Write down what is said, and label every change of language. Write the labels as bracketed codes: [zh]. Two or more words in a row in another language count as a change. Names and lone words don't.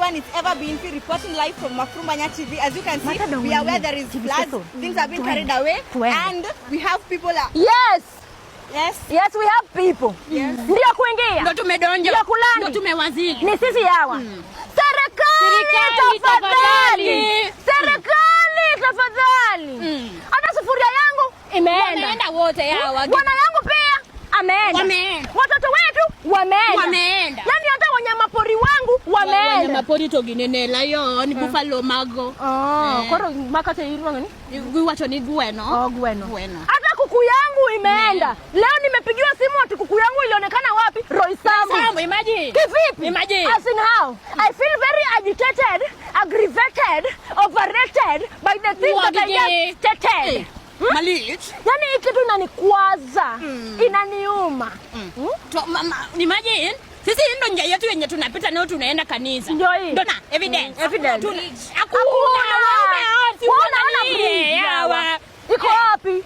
[en] everyone. It's Eva Binfi reporting live from Mafrumbanya TV. As you can see, we are where there is floods. Things have been carried away. And we have people. Yes, we have people. Yes. [sw] Ndio kuingia. Ndio tumedonja. Ndio kulani. Ndio tumewazidi. Ni sisi hawa. Serikali tafadhali. Serikali tafadhali. Hata sufuria yangu imeenda. Wameenda wote hawa. Bwana yangu pia ameenda. Watoto wetu wameenda. Yaani hata wanyamapori wangu wameenda. Wanyamapori toginene [en] lion, buffalo, [luo] mago. Koro makate irwa ngani? Gwiwacho ni gweno. Gweno. [sw] Hata kuku yangu imeenda. Leo nimepigiwa simu ati kuku yangu ilionekana wapi? Roysambu. [en] Imagine. [sw] Kivipi? [en] Imagine. As in how? I feel very agitated, aggravated, overrated by the things that I just stated. [luo] Malich. [sw] Yaani hii kitu inanikwaza. Inaniuma. Imagine. Sisi ndo njia yetu yenye tunapita nao tunaenda kanisa. Ndio hii. Ndio na evidence. Hakuna. Iko wapi?